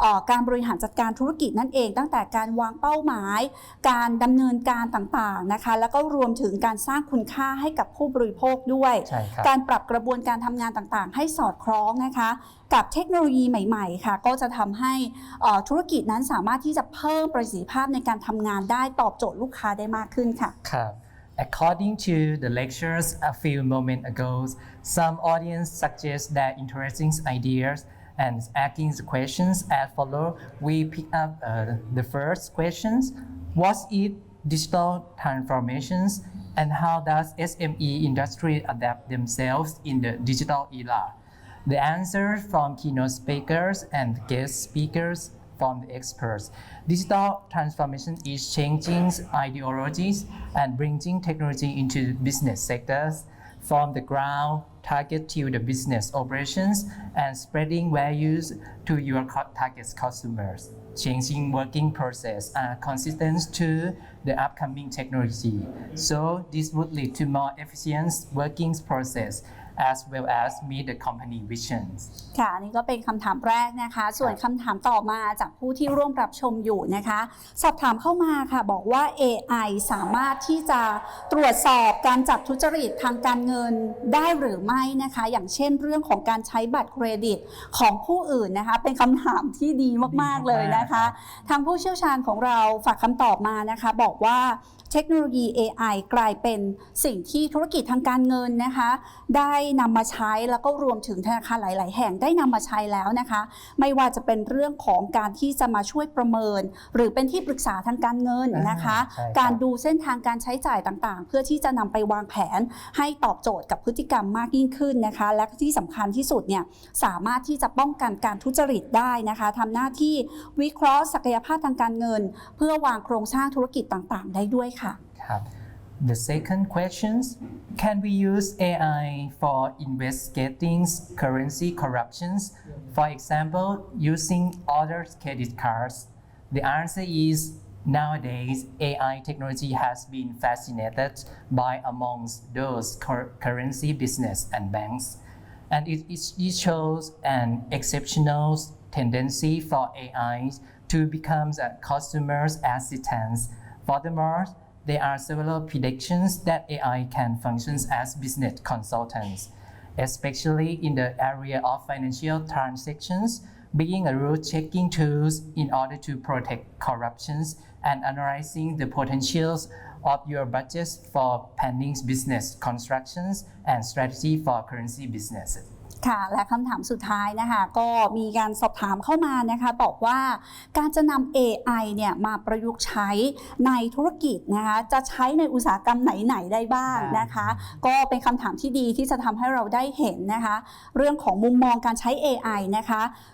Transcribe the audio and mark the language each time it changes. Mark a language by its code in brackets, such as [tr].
[th] การบริหารจัดการธุรกิจนั่นเองตั้งแต่การวางเป้าหมายการดำเนินการต่างๆนะคะแล้วก็รวมถึงการสร้างคุณค่าให้กับผู้บริโภคด้วยการปรับกระบวนการทำงานต่างๆให้สอดคล้องนะคะกับเทคโนโลยีใหม่ๆค่ะก็จะทำให้ธุรกิจนั้นสามารถที่จะเพิ่มประสิทธิภาพในการทำงานได้ตอบโจทย์ลูกค้าได้มากขึ้นค่ะ [en] ครับ According to the lectures a few moments ago, some audience suggest that interesting ideas and asking the questions as follow. We pick up the first questions. What is digital transformations and how does SME industry adapt themselves in the digital era? The answers from keynote speakers and guest speakers from the experts. Digital transformation is changing ideologies and bringing technology into business sectors from the ground target to the business operations and spreading values to your target customers. Changing working process are consistent to the upcoming technology. So this would lead to more efficient working process as well as meet the company visions [th] ค่ะนี่ก็เป็นคำถามแรกนะคะส่วนคำถามต่อมาจากผู้ที่ร่วมรับชมอยู่นะคะสอบถามเข้ามาค่ะบอกว่า AI สามารถที่จะตรวจสอบการจับทุจริตทางการเงินได้หรือไม่นะคะอย่างเช่นเรื่องของการใช้บัตรเครดิตของผู้อื่นนะคะเป็นคำถามที่ดีมากๆเลยนะคะทางผู้เชี่ยวชาญของเราฝากคำตอบมานะคะบอกว่า เทคโนโลยี AI กลายเป็นสิ่งที่ธุรกิจทางการเงินนะคะได้นำมาใช้แล้วก็รวมถึงธนาคารหลายๆแห่งได้นำมาใช้แล้วนะคะ ไม่ว่าจะเป็นเรื่องของการที่จะมาช่วยประเมินหรือเป็นที่ปรึกษาทางการเงินนะคะการดูเส้นทางการใช้จ่ายต่างๆเพื่อที่จะนำไปวางแผนให้ตอบโจทย์กับพฤติกรรมมากยิ่งขึ้นนะคะและที่สำคัญที่สุดเนี่ยสามารถที่จะป้องกันการทุจริตได้นะคะทำหน้าที่วิเคราะห์ศักยภาพทางการเงินเพื่อวางโครงสร้างธุรกิจต่างๆได้ด้วยค่ะ [en] The second question, can we use AI for investigating currency corruptions? For example, using other credit cards? The answer is Nowadays, AI technology has been fascinated by amongst those currency business and banks, and it shows an exceptional tendency for AI to become a customer's assistant. Furthermore, there are several predictions that AI can function as business consultants, especially in the area of financial transactions, being a route-checking tool in order to protect corruptions and analyzing the potentials of your budget for planning business constructions and strategy for currency businesses. [th] ค่ะและคำถามสุดท้ายนะคะก็มีการสอบถามเข้ามานะคะบอกว่าการจะนำ AI เนี่ยมาประยุกต์ใช้ในธุรกิจนะคะจะใช้ในอุตสาหกรรมไหนๆได้บ้างนะคะก็เป็นคำถามที่ดีที่จะทำให้เราได้เห็นนะคะเรื่องของมุมมองการใช้ AI นะคะ